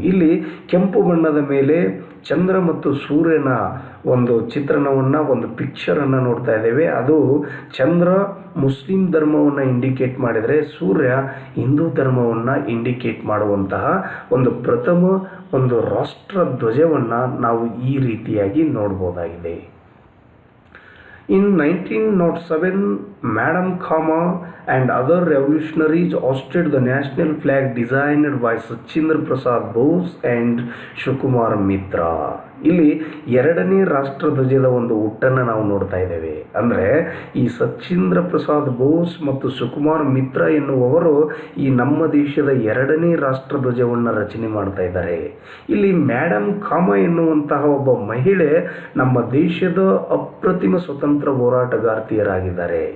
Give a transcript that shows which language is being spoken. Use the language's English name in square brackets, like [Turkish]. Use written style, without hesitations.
[Kannada] ಇಲ್ಲಿ ಕೆಂಪು ಬಣ್ಣದ ಮೇಲೆ ಚಂದ್ರ ಮತ್ತು ಸೂರ್ಯನ ಒಂದು ಚಿತ್ರಣವನ್ನು, ಒಂದು ಪಿಕ್ಚರನ್ನು ನೋಡ್ತಾ ಇದ್ದೇವೆ. ಅದು ಚಂದ್ರ ಮುಸ್ಲಿಂ ಧರ್ಮವನ್ನು ಇಂಡಿಕೇಟ್ ಮಾಡಿದರೆ ಸೂರ್ಯ ಹಿಂದೂ ಧರ್ಮವನ್ನು ಇಂಡಿಕೇಟ್ ಮಾಡುವಂತಹ ಒಂದು ಪ್ರಥಮ ಒಂದು ರಾಷ್ಟ್ರ ಧ್ವಜವನ್ನು ನಾವು ಈ ರೀತಿಯಾಗಿ ನೋಡ್ಬೋದಾಗಿದೆ. [English] In 1907, Madam Kama and other revolutionaries hoisted the national flag designed by Sachendra Prasad Bose and Sukumar Mitra. [Kannada] ಇಲ್ಲಿ ಎರಡನೇ ರಾಷ್ಟ್ರಧ್ವಜದ ಒಂದು ಹುಟ್ಟನ್ನು ನಾವು ನೋಡ್ತಾ ಇದ್ದೇವೆ. ಅಂದರೆ ಈ ಸಚೇಂದ್ರ ಪ್ರಸಾದ್ ಬೋಸ್ ಮತ್ತು ಸುಕುಮಾರ್ ಮಿತ್ರ ಎನ್ನುವವರು ಈ ನಮ್ಮ ದೇಶದ ಎರಡನೇ ರಾಷ್ಟ್ರಧ್ವಜವನ್ನು ರಚನೆ ಮಾಡ್ತಾ ಇದ್ದಾರೆ. ಇಲ್ಲಿ ಮೇಡಮ್ ಕಾಮ ಎನ್ನುವಂತಹ ಒಬ್ಬ ಮಹಿಳೆ ನಮ್ಮ ದೇಶದ ಅಪ್ರತಿಮ ಸ್ವತಂತ್ರ ಹೋರಾಟಗಾರ್ತಿಯರಾಗಿದ್ದಾರೆ.